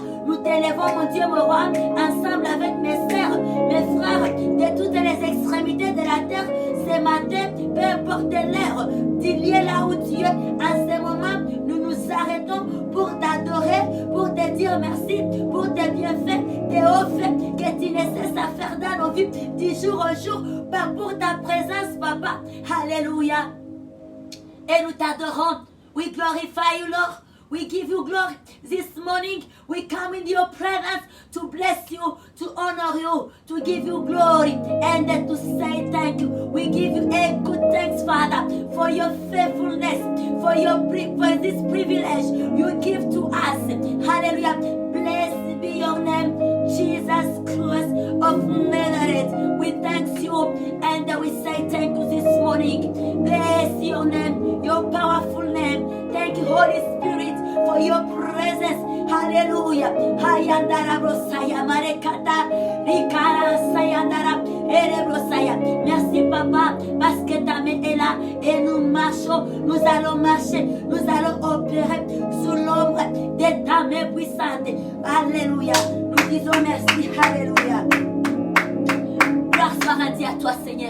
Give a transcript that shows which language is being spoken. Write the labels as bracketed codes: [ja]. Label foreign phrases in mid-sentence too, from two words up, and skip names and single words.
[fr] Nous t'élèvons, mon Dieu, mon roi, ensemble avec mes sœurs, mes frères, de toutes les extrémités de la terre, ce matin, peu importe l'heure, du lieu là où tu es, en ce moment, nous nous arrêtons pour t'adorer, pour te dire merci, pour tes bienfaits, tes hauts faits que tu ne cesses à faire dans nos vies, du jour au jour, pour ta présence, Papa. Alléluia. Et nous t'adorons. [en] We glorify you, Lord. We give you glory this morning. We come in your presence to bless you, to honor you, to give you glory, and to say thank you. We give you a good thanks, Father, for your faithfulness, for this privilege you give to us. Hallelujah. Blessed be your name, Jesus Christ of Nazareth. We thank you and we say thank you this morning. Bless your name, your powerful name. Thank you, Holy Spirit, for your presence. Hallelujah. Hayandara brosaya marekata rikara sayandara erebrosaya. [fr] Merci Papa parce que ta main est là et nous marchons, nous allons marcher, nous allons opérer sous l'ombre de ta main puissante. Alléluia. Nous disons merci. Alléluia. Gloire soit rendue à toi, Seigneur.